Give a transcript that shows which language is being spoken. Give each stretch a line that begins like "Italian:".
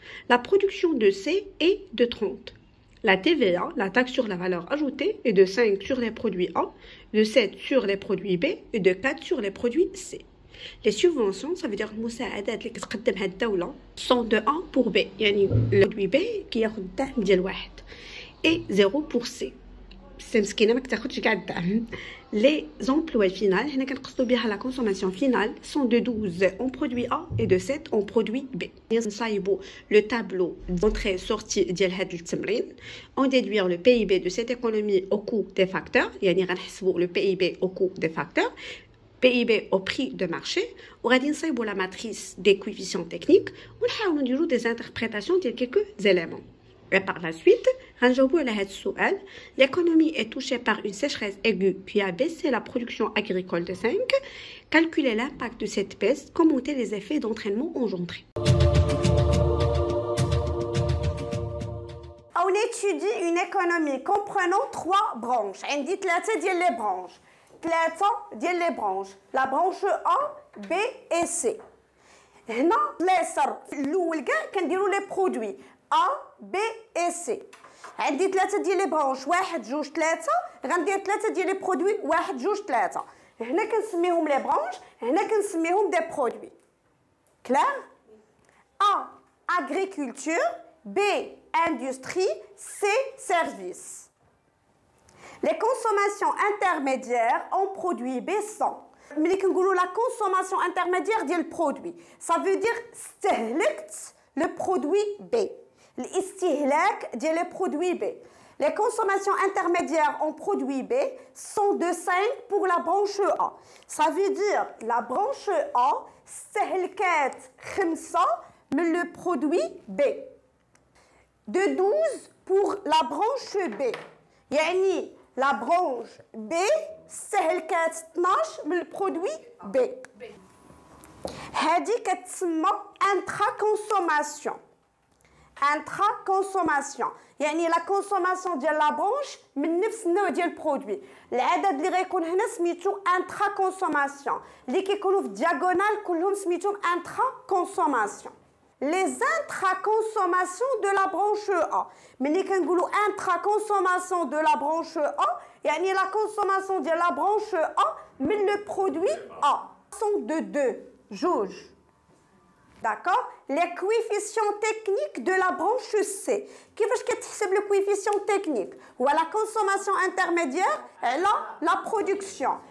French: La production de C est de 30. La TVA, la taxe sur la valeur ajoutée, est de 5 sur les produits A, de 7 sur les produits B et de 4 sur les produits C. Les subventions, ça veut dire
Arabic: المساعدات اللي كتقدمها الدولة
French: sont de 1 pour B.
Arabic: يعني
French: le produit B
Arabic: كياخد الدعم ديال واحد
French: et 0 pour C.
Arabic: سي مسكينة ما كتاخدش كاع الدعم.
French: Les emplois finaux,
Arabic: هنا كنقصدو بها
French: la consommation finale, sont de 12 en produit A et de 7 en produit B.
Arabic: نصايبو
French: le tableau d'entrée-sortie
Arabic: ديال هاد التمرين.
French: On déduire le PIB de cette économie au coût des facteurs.
Arabic: يعني غنحسبو
French: le PIB au coût des facteurs. PIB au prix de marché, ou
Arabic: غادي نصايبو
French: la matrice des coefficients techniques
Arabic: ونحاولوا نديرو
French: des interprétations de quelques éléments. Et par la suite,
Arabic: غنجاوبو على هاد السؤال.
French: L'économie est touchée par une sécheresse aiguë qui a baissé la production agricole de 5. Calculer l'impact de cette baisse, commenter les effets d'entraînement engendrés. On étudie une économie comprenant trois branches.
Arabic: عندي ثلاثة ديال les branches. ثلاثة ديال لي برانش لا برانش A B et C. هنا اليسار الاول كاع كنديروا لي برودوي A B et C. عندي ثلاثة ديال لي برانش واحد جوج ثلاثة غندير ثلاثة ديال لي برودوي واحد جوج ثلاثة. هنا كنسميهم لي برانش هنا كنسميهم دي برودوي.
French: كلار؟ A agriculture, B industrie, C service. Les consommations intermédiaires en produits B sont.
Arabic: ملي كنقولوا
French: la consommation intermédiaire
Arabic: ديال البرودوي
French: ça veut dire
Arabic: استهلكت
French: le produit B.
Arabic: الاستهلاك ديال
French: les produits B. Les consommations intermédiaires en produits B sont de 5 pour la branche A. Ça veut dire la branche A
Arabic: استهلكات
French: 5 من le produit B. De 12 pour la branche B.
Arabic: يعني
French: la branche B
Arabic: استهلكات 12 من البرودوي B. هذه كتسمى intraconsommation. intraconsommation يعني
French: la consommation
Arabic: ديال
French: la branche
Arabic: من نفس النوع ديال البرودوي. العدد اللي غيكون هنا سميتو intraconsommation. اللي كيكونوا في الدياغونال كلهم سميتهم intraconsommation.
French: Les intraconsommations de la branche A.
Arabic: ملي كنقولوا
French: intraconsommation de la branche A
Arabic: يعني
French: la consommation de la branche A من le produit A sont de 2 جوج. D'accord? les coefficients techniques de la branche C.
Arabic: كيفاش كتحسب
French: le coefficient technique ou la consommation intermédiaire et la production.